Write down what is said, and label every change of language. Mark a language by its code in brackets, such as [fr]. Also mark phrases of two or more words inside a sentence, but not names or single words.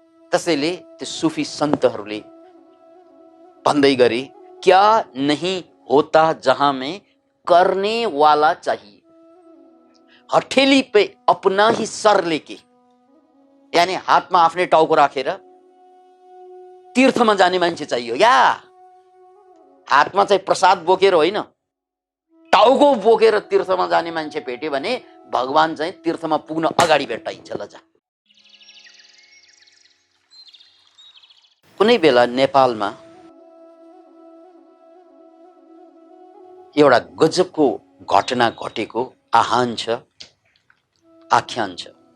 [ne] त्यसैले त्यो सुफी सन्तहरूले भन्दै गरे, [hi] क्या नहीं होता जहां में करने वाला चाहिए, हथेली पे अपना ही सर लेके, यानी [ne] हातमा आफ्नै टाउको राखेर तीर्थमा जाने मान्छे चाहियो। या हातमा चाहिँ प्रसाद बोकेर होइन, टाउको बोकेर तीर्थमा जाने मान्छे भेट्यो भने भगवान चाहिँ तीर्थमा पुग्न अगाडि भेट्टाइन्छ। ल जा। कुनै बेला नेपालमा एउटा गजबको घटना घटेको आह्वान छ, आख्यान छ।